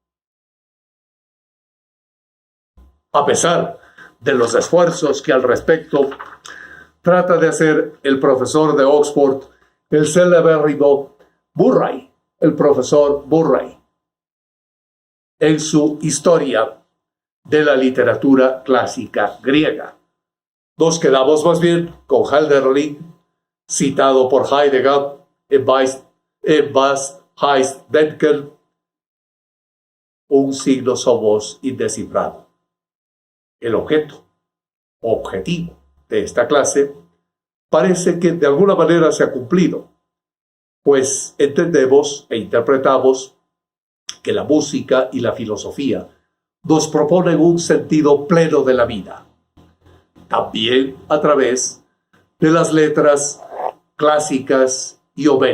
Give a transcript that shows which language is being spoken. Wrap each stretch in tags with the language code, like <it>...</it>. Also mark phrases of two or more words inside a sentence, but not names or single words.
<es>A pesar de los esfuerzos que al respecto trata de hacer el profesor de Oxford, el celebérrimo Murray, el profesor Murray, en su historia de la literatura clásica griega. Nos quedamos más bien con Hölderlin, citado por Heidegger en Was heißt denken, un signo somos indescifrado. El objetivo de esta clase parece que de alguna manera se ha cumplido, pues entendemos e interpretamos que la música y la filosofía nos proponen un sentido pleno de la vida, también a través de las letras clásicas y homéricas.</es>